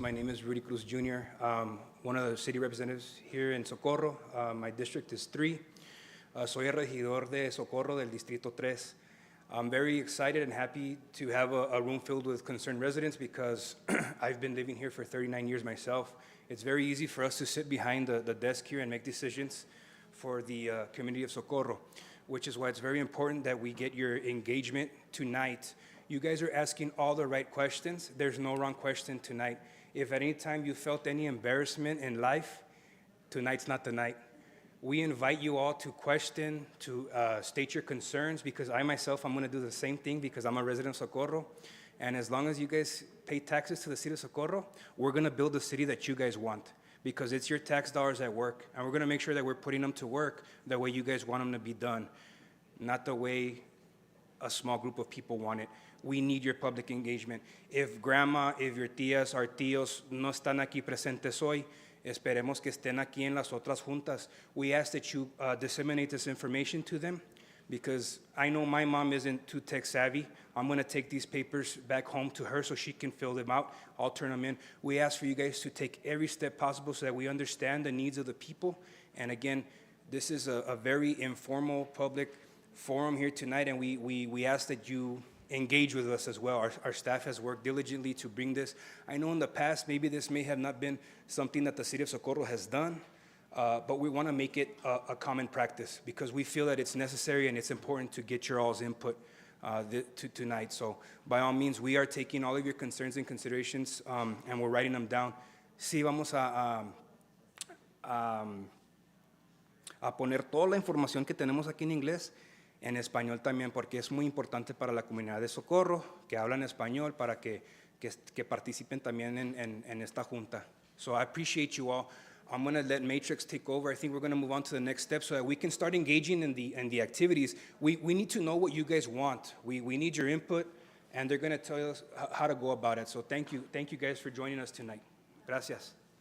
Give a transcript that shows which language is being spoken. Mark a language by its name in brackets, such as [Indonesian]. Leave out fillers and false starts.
[English] My name is Rudy Cruz Jr., one of the city representatives here in Socorro. My district is 3. [Spanish] Soy el regidor de Socorro del Distrito 3. [English] I'm very excited and happy to have a room filled with concerned residents because I've been living here for 39 years myself. It's very easy for us to sit behind the desk here and make decisions for the community of Socorro, which is why it's very important that we get your engagement tonight. You guys are asking all the right questions. There's no wrong question tonight. If at any time you felt any embarrassment in life, tonight's not the night. We invite you all to question, to state your concerns, because I myself, I'm gonna do the same thing because I'm a resident of Socorro. And as long as you guys pay taxes to the city of Socorro, we're gonna build the city that you guys want, because it's your tax dollars at work. And we're gonna make sure that we're putting them to work the way you guys want them to be done, not the way a small group of people want it. We need your public engagement. If grandma, if your [Spanish] tías, our tíos no están aquí presentes hoy, esperemos que estén aquí en las otras juntas. [English] We ask that you disseminate this information to them, because I know my mom isn't too tech savvy. I'm gonna take these papers back home to her so she can fill them out. I'll turn them in. We ask for you guys to take every step possible so that we understand the needs of the people. And again, this is a very informal public forum here tonight, and we ask that you engage with us as well. Our staff has worked diligently to bring this. I know in the past, maybe this may have not been something that the city of Socorro has done, but we want to make it a common practice because we feel that it's necessary and it's important to get your all's input tonight. So by all means, we are taking all of your concerns and considerations and we're writing them down. [Spanish] Sí, vamos a poner toda la información que tenemos aquí en inglés en español también, porque es muy importante para la comunidad de Socorro, que hablan español, para que participen también en esta junta. [English] So I appreciate you all. I'm going to let Matrix take over. I think we're going to move on to the next step so that we can start engaging in the activities. We need to know what you guys want. We need your input, and they're going to tell us how to go about it. So thank you guys for joining us tonight. [Spanish] Gracias.